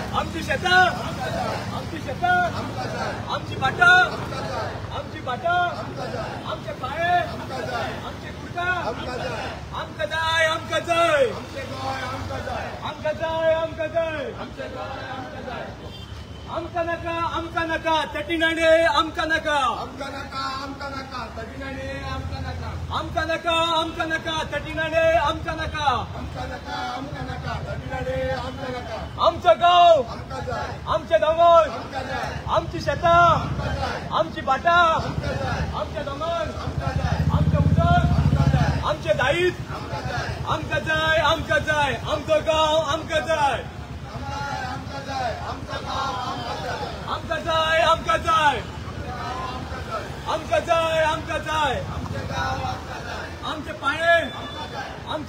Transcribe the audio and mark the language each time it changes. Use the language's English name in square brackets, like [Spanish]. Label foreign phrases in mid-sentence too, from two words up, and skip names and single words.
[Konkani] आमची शेतं, आमची शेतं, आमची बाटा, आमची बाटा, आमचे पाळे, आमचे कुर्ता, आमका जाय, आमका जाय, आमका जाय, आमका जाय, आमका नका, आमका नका, तटीनाडे आमका नका, आमका नका, आमका नका, तटीनाडे आमका नका, आमका नका, आमका नका, तटीनाडे आमका नका, आमका नका, आमका नका, तटीनाडे आमका नका. आमचं गाव, आमचे डोंगर, आमची शेतं, आमची बाटा, आमचे डोंगर, आमचे उदक, आमचे दाईत, आमका जाय, आमका जाय, आमचं गाव आमका जाय, आमका जाय, आमका जाय, आमका जाय, आमका जाय, आमचे पाळे, आमचे